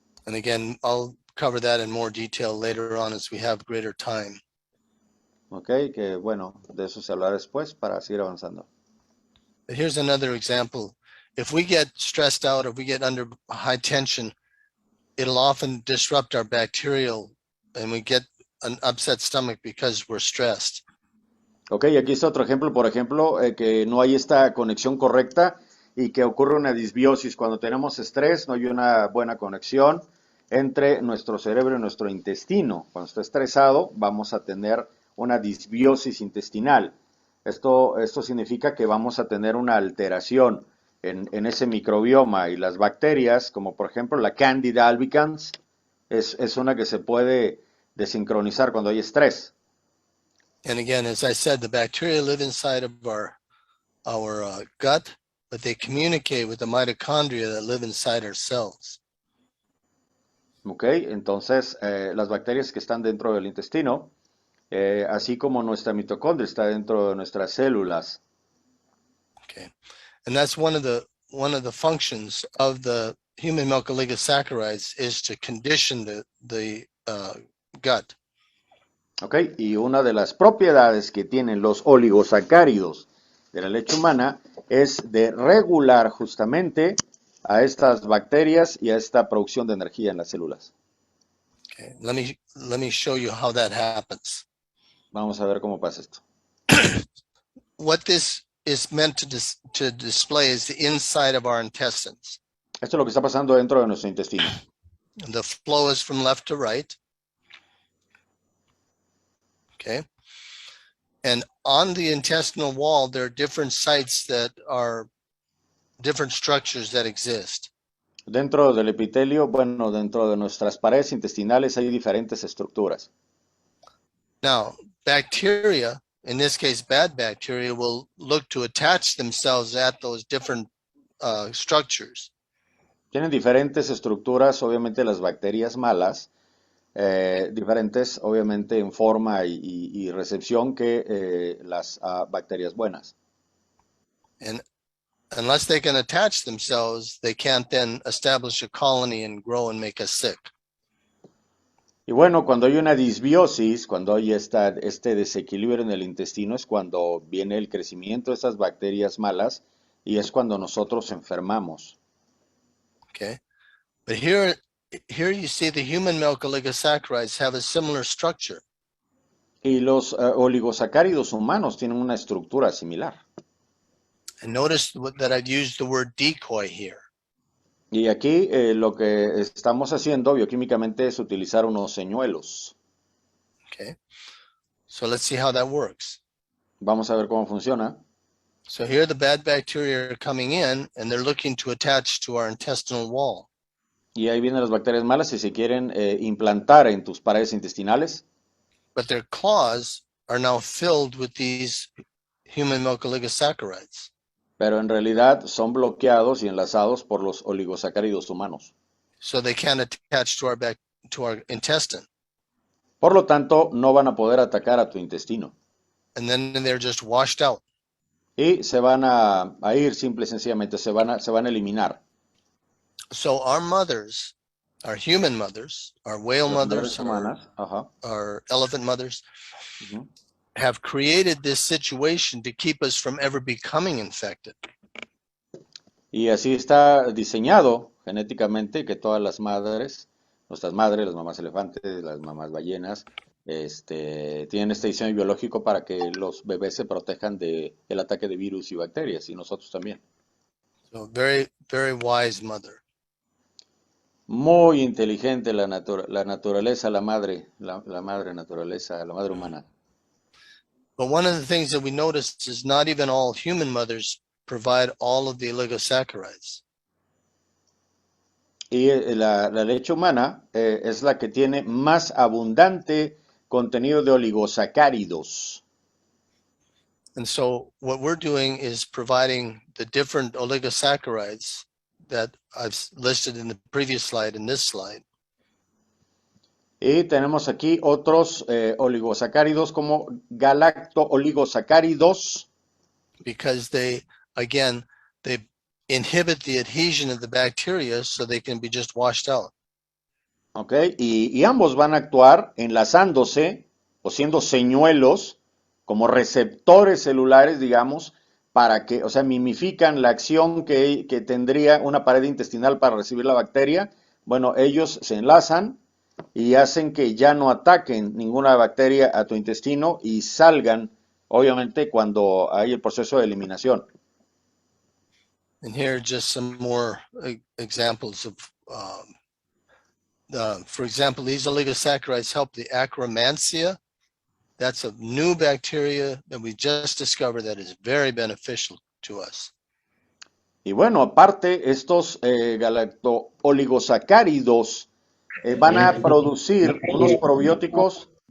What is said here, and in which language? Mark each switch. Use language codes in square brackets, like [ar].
[en] And again, I'll cover that in more detail later on as we have greater time. [es] Ok, que bueno, de eso se hablará después para seguir avanzando. [en] But here's another example. If we get stressed out, if we get under high tension, it'll often disrupt our bacterial and we get an upset stomach because we're stressed. [es] Ok, aquí está otro ejemplo, por ejemplo, que no hay esta conexión correcta y que ocurre una disbiosis. Cuando tenemos estrés, no hay una buena conexión entre nuestro cerebro y nuestro intestino. Cuando está estresado, vamos a tener una disbiosis intestinal. Esto significa que vamos a tener una alteración en ese microbioma, y las bacterias, como por ejemplo la Candida albicans, es una que se puede desincronizar cuando hay estrés. [en] And again, as I said, the bacteria live inside of our gut, but they communicate with the mitochondria that live inside our cells. [es] ¿Ok? Entonces, las bacterias que están dentro del intestino, así como nuestra mitocondria está dentro de nuestras células. [en] Okay, and that's one of the functions of the human milk oligosaccharides is to condition the gut. [es] ¿Ok? Y una de las propiedades que tienen los oligosacáridos de la leche humana es de regular justamente a estas bacterias y a esta producción de energía en las células. [en] Okay, let me show you how that happens. [es] Vamos a ver cómo pasa esto. [en] What this is meant to display is the inside of our intestines. [es] Esto es lo que está pasando dentro de nuestro intestino. [en] The flow is from left to right. Okay. And on the intestinal wall, there are different sites that are different structures that exist. [es] Dentro del epitelio, bueno, dentro de nuestras paredes intestinales hay diferentes estructuras. [en] Now, bacteria, in this case, bad bacteria, will look to attach themselves at those different structures. [es] Tienen diferentes estructuras, obviamente las bacterias malas, diferentes obviamente en forma y recepción que las bacterias buenas. [en] And unless they can attach themselves, they can't then establish a colony and grow and make us sick. [es] Y bueno, cuando hay una disbiosis, cuando hay este desequilibrio en el intestino, es cuando viene el crecimiento de estas bacterias malas y es cuando nosotros enfermamos. [en] Okay. But here you see the human milk oligosaccharides have a similar structure. [es] Y los oligosacáridos humanos tienen una estructura similar. [en] And notice that I've used the word decoy here. [es] Y aquí lo que estamos haciendo bioquímicamente es utilizar unos señuelos. [en] Okay. So let's see how that works. [es] Vamos a ver cómo funciona. [en] So here the bad bacteria are coming in and they're looking to attach to our intestinal wall. [es] Y ahí vienen las bacterias malas y se quieren implantar en tus paredes intestinales. [en] But their claws are now filled with these human milk oligosaccharides. [es] Pero en realidad son bloqueados y enlazados por los oligosacáridos humanos. [en] So they can't attach to our intestine. [es] Por lo tanto, no van a poder atacar a tu intestino. [en] And then they're just washed out. [es] Y se van a ir simple y sencillamente, se van a eliminar. [en] So our mothers, our human mothers, our whale [es] Las [en] mothers, [es] madres humanas, ajá, [en] our elephant mothers, ujú, have created this situation to keep us from ever becoming infected. [es] y así está diseñado genéticamente que todas las madres, nuestras madres, las mamás elefantes, las mamás ballenas, tienen este diseño biológico para que los bebés se protejan del ataque de virus y bacterias, y nosotros también. [en] So very, very wise mother. [es] Muy inteligente la naturaleza, la madre naturaleza, la madre humana. [en] But one of the things that we notice is not even all human mothers provide all of the oligosaccharides. [es] Y la leche humana es la que tiene más abundante contenido de oligosacáridos. [en] And so what we're doing is providing the different oligosaccharides that I've listed in the previous slide and this slide. [es] Y tenemos aquí otros oligosacáridos como galacto-oligosacáridos. [en] Because they inhibit the adhesion of the bacteria so they can be just washed out. [es] ¿Ok? Y ambos van a actuar enlazándose o siendo señuelos como receptores celulares, digamos, para que, o sea, mimifican la acción que tendría una pared intestinal para recibir la bacteria. Bueno, ellos se enlazan y hacen que ya no ataquen ninguna bacteria a tu intestino y salgan, obviamente, cuando hay el proceso de eliminación. [en] And here are just some more examples of, for example, these oligosaccharides help the Akkermansia. That's a new bacteria that we just discovered that is very beneficial to us. [es] Y bueno, aparte, estos galacto-oligosacáridos van a producir unos probióticos.